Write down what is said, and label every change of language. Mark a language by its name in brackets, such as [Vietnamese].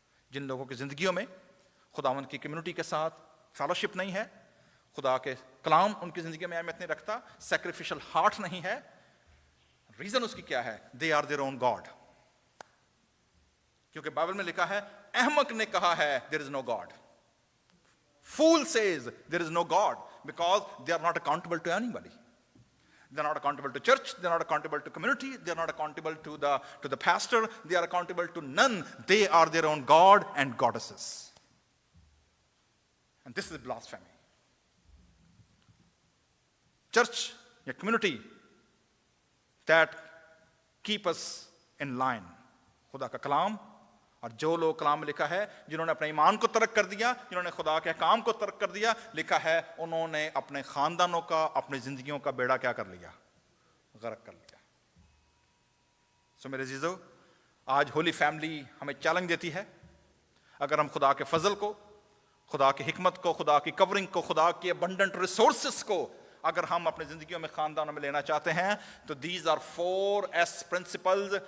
[Urdu] جن لوگوں کی زندگیوں میں خداوند کی کمیونٹی کے ساتھ فیلوشپ نہیں ہے, خدا کے کلام ان کی زندگی میں اہمیت نہیں رکھتا, سیکریفیشل ہارٹ نہیں ہے, ریزن اس کی کیا ہے؟ [English] They are their own God. [Urdu] کیونکہ بائبل میں لکھا ہے احمق نے کہا ہے [English] There is no God. Fool says there is no God because they are not accountable to anybody. They are not accountable to church, they are not accountable to community, they are not accountable to the pastor, they are accountable to none. They are their own God and goddesses. And this is blasphemy. Church, a community that keep us in line. [Urdu] خدا کا کلام, اور جو لوگ کلام میں لکھا ہے جنہوں نے اپنے ایمان کو ترک کر دیا, جنہوں نے خدا کے احکام کو ترک کر دیا, لکھا ہے انہوں نے اپنے خاندانوں کا, اپنی زندگیوں کا بیڑا کیا کر لیا؟ غرق کر لیا. سو میرے عزیزو, آج ہولی فیملی ہمیں چیلنج دیتی ہے, اگر ہم خدا کے فضل کو, خدا کی حکمت کو, خدا کی کورنگ کو, خدا کی ابنڈنٹ ریسورسز کو اگر ہم اپنی زندگیوں میں, خاندانوں میں لینا چاہتے ہیں, تو [English] These are 4S principles.